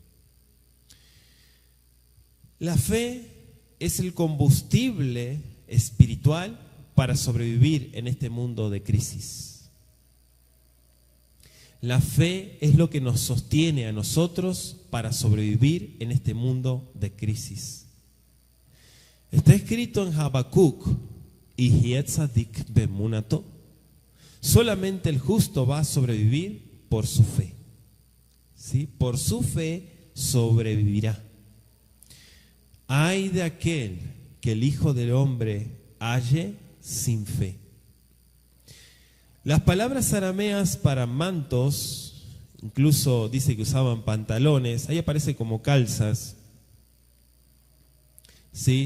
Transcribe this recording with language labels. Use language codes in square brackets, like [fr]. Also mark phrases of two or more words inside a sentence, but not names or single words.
[es] La fe es el combustible espiritual para sobrevivir en este mundo de crisis. La fe es lo que nos sostiene a nosotros para sobrevivir en este mundo de crisis. Está escrito en Habacuc: [he] יחיה צדיק באמונתו. [es] Solamente el justo va a sobrevivir por su fe. ¿Sí? Por su fe sobrevivirá. Ay de aquel que el Hijo del Hombre halle sin fe. Las palabras arameas para mantos, incluso dice que usaban pantalones, ahí aparece como calzas, ¿sí?